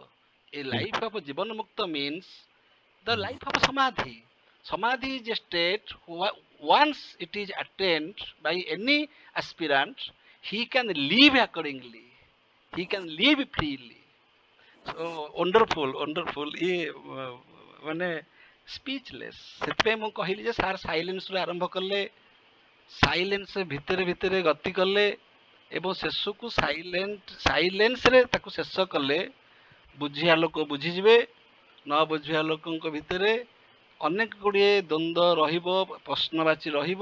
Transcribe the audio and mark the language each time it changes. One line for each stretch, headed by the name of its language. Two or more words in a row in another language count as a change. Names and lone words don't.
English: A life of Jivana Mukta means the life of Samadhi. Samadhi is a state once it is attained by any aspirant, he can live accordingly. He can live freely. So wonderful, wonderful.
Odia: ମାନେ ସ୍ପିଚଲେସ୍ ସେଥିପାଇଁ ମୁଁ କହିଲି ଯେ ସାର୍ ସାଇଲେନ୍ସରୁ ଆରମ୍ଭ କଲେ, ସାଇଲେନ୍ସ ଭିତରେ ଭିତରେ ଗତି କଲେ ଏବଂ ଶେଷକୁ ସାଇଲେନ୍ସରେ ତାକୁ ଶେଷ କଲେ। ବୁଝିବା ଲୋକ ବୁଝିଯିବେ, ନ ବୁଝିବା ଲୋକଙ୍କ ଭିତରେ ଅନେକ ଗୁଡ଼ିଏ ଦ୍ୱନ୍ଦ୍ୱ ରହିବ, ପ୍ରଶ୍ନବାଚୀ ରହିବ।